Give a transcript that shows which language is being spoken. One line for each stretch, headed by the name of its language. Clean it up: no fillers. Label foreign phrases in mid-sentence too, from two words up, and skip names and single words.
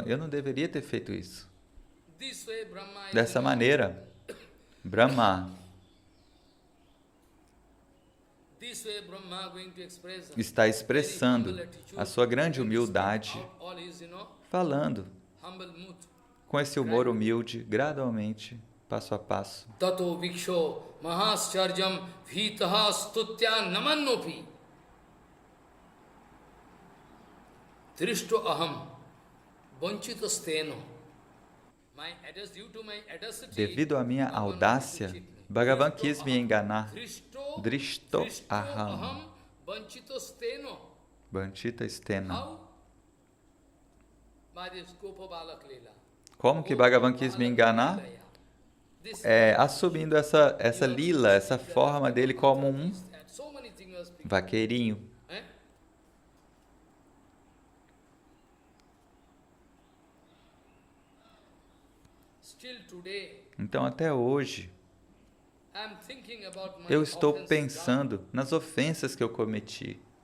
Portuguese: Eu não deveria ter feito isso. Dessa maneira, Brahma está expressando a sua grande humildade, falando com esse humor humilde, gradualmente, passo a passo.
Sanskrit: ततो विक्षो महाश्चर्जम् वितह स्तुत्य नमन्नोपि त्रिष्टो अहम् वञ्चितस्तेनो.
Portuguese: Devido à minha audácia, Bhagavan quis me enganar.
Sanskrit: दृष्टो अहम् वञ्चित स्तेन.
Portuguese: Como que Bhagavan quis me enganar? Assumindo essa lila, essa forma dele como um vaqueirinho. Então, até hoje, eu estou pensando nas ofensas que eu cometi.